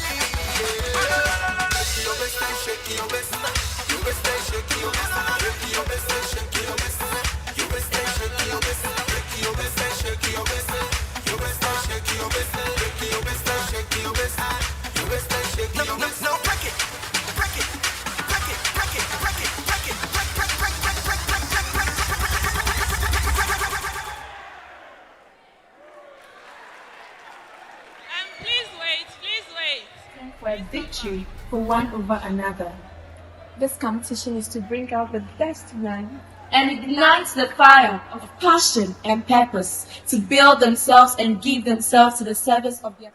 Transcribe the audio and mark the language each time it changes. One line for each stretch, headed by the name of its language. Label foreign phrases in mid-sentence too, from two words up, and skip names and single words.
English: Shake your waist and shake your waist. Your waist and shake your waist. Shake your waist and shake your waist. Your waist and shake your waist. Shake your waist and shake your waist. Your waist and shake your waist. Shake your waist and shake your waist. Your waist and shake your waist. No, break it. Break it. Break it. Break it. Break it. Break it. Break, break, break, break, break, break, break, break, Please wait, please wait. For a victory for one over another. This competition is to bring out the best man and ignite the fire of passion and purpose to build themselves and give themselves to the service of their.